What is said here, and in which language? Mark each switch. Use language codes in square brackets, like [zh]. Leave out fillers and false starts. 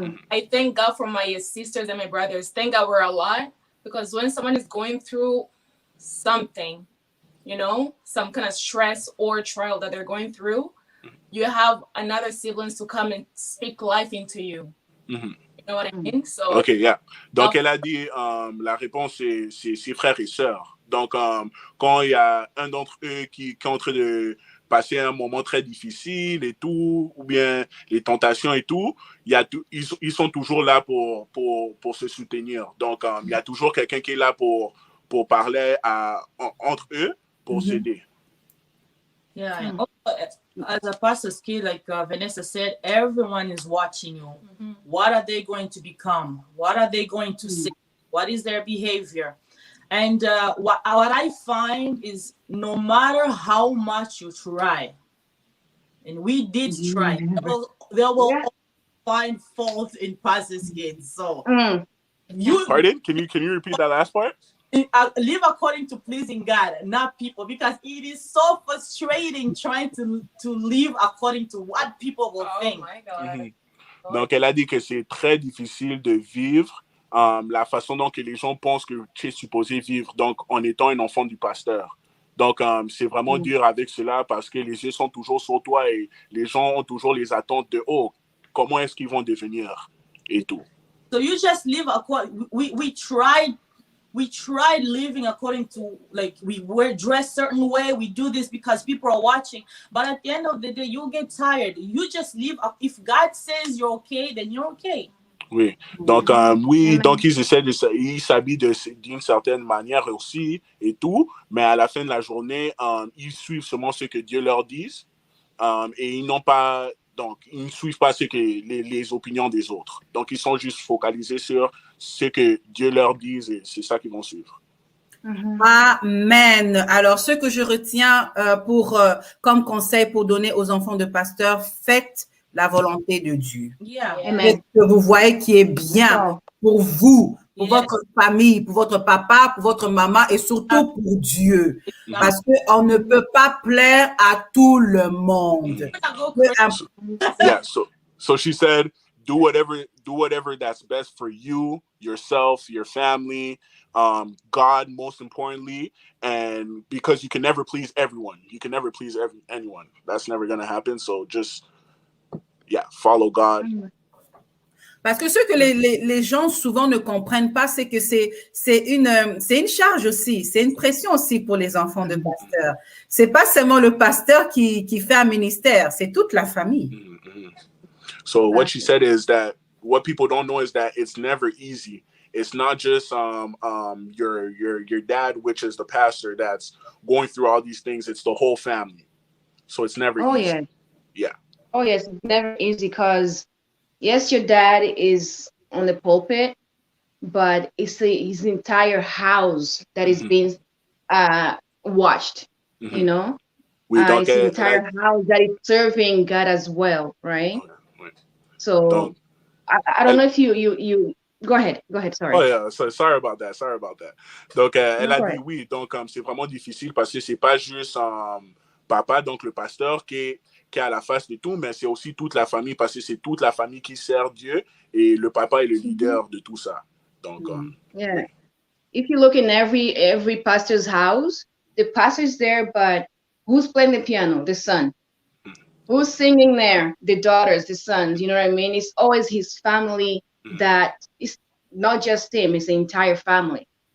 [en] I thank God for my sisters and my brothers. Thank God we're a lot, because when someone is going through something, you know, some kind of stress or trial that they're going through, you have another siblings to come and speak life into you. You know what I mean? So, okay, yeah. [fr] Donc, elle a dit, la réponse, c'est frères et sœurs. Donc, quand il y a un d'entre eux qui est en train de passer un moment très difficile et tout, ou bien les tentations et tout, ils sont toujours là pour se soutenir. Donc, il y a toujours quelqu'un qui est là pour parler entre eux, pour s'aider. [en] Yeah, and also, as a pastor's kid, like Vanessa said, everyone is watching you. What are they going to become? What are they going to say? What is their behavior? And what I find is no matter how much you try, and we did try, they will find fault in pastor's kids. So, Pardon? Can you repeat that last part? Live according to pleasing God, not people, because it is so frustrating trying to live according to what people will think. My God. [fr] Donc, elle a dit que c'est très difficile de vivre la façon dont que les gens pensent que tu es supposé vivre, donc en étant un enfant du pasteur. Donc, c'est vraiment dur avec cela parce que les yeux sont toujours sur toi et les gens ont toujours les attentes de « Oh, comment est-ce qu'ils vont devenir ?» et tout. [en] So you just live according. We tried living according to, like, we were dressed certain way. We do this because people are watching. But at the end of the day, you'll get tired. You just live. If God says you're okay, then you're okay. [fr] Oui. Donc, donc ils essaient ils s'habillent d'une certaine manière aussi et tout. Mais à la fin de la journée, ils suivent seulement ce que Dieu leur dit. Et ils n'ont pas... Donc, ils ne suivent pas les opinions des autres. Donc, ils sont juste focalisés sur ce que Dieu leur dit et c'est ça qu'ils vont suivre. Amen. Alors, ce que je retiens comme conseil pour donner aux enfants de pasteurs, faites la volonté de Dieu. Yeah. Amen. Que vous voyez qui est bien pour vous, pour votre famille, pour votre papa, pour votre maman et surtout pour Dieu. Parce qu'on ne peut pas plaire à tout le monde. [en] Yeah, so she said, do whatever that's best for you, yourself, your family, God most importantly, and because you can never please everyone. You can never please anyone. That's never going to happen. So just, follow God. [fr] Parce que ce que les gens souvent ne comprennent pas, c'est que c'est une charge aussi, c'est une pression aussi pour les enfants de pasteurs. C'est pas seulement le pasteur qui fait un ministère, c'est toute la famille. [en] So what she said is that what people don't know is that it's never easy. It's not just your dad, which is the pastor, that's going through all these things. It's the whole family. So it's never easy. Yeah. Oh yes, it's never easy because yes, your dad is on the pulpit, but it's his entire house that is being watched, you know? it's the entire house that is serving God as well, right? [fr] Oui. [en] So [fr] Donc, [en] I don't know if you go ahead, sorry. Oh yeah, sorry about that. [fr] Donc, elle a dit oui, donc c'est vraiment difficile parce que c'est pas juste papa, donc le pasteur qui est à la face de tout, mais c'est aussi toute la famille parce que c'est toute la famille qui sert Dieu et le papa est le leader de tout ça. Donc, [en] yeah. [fr] Oui. [en] If you look in every pastor's house, the pastor's there, but who's playing the piano? The son. Who's singing there? The daughters, the sons. You know what I mean? It's always his family that is not just him, it's the entire family.